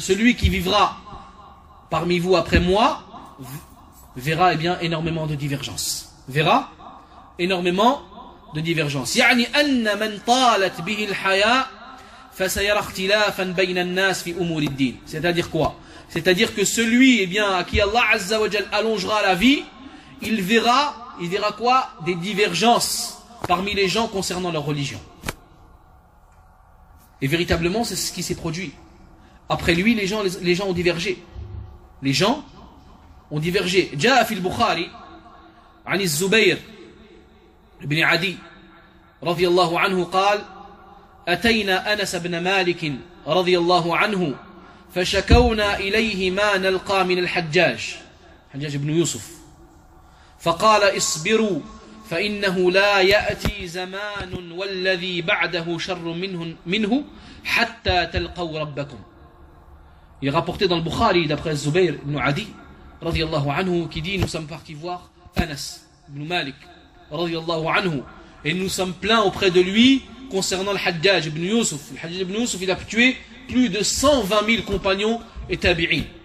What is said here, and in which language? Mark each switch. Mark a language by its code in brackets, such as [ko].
[fr] Celui qui vivra parmi vous après moi verra, eh bien, énormément de divergences. Verra énormément de divergences. [ar] يعني أن من طالت به الحياة فسيرى اختلافا بين الناس في أمور الدين. [fr] C'est-à-dire quoi? C'est-à-dire que celui, eh bien, à qui Allah Azza wa Jal allongera la vie, il verra quoi? Des divergences parmi les gens concernant leur religion. Et véritablement, c'est ce qui s'est produit. Après lui, les gens ont divergé. Les gens ont divergé. [ar] جاء في البخاري عن الزبير ابن عدي رضي الله عنه قال أتينا أنس بن مالك رضي الله عنه فشكونا إليه ما نلقى من الحجاج حجاج بن يوسف فقال اصبروا فإنه لا يأتي زمان والذي بعده شر منه حتى تلقوا ربكم. [fr] Il est rapporté dans le Bukhari d'après Zubair ibn Adi رضي الله عنه qui dit nous sommes partis voir Anas ibn Malik radiyallahu anhu, et nous sommes plaints auprès de lui concernant le Hajjaj ibn Yusuf. Le Hajjaj ibn Yusuf, il a tué plus de 120 000 compagnons et tabi'in.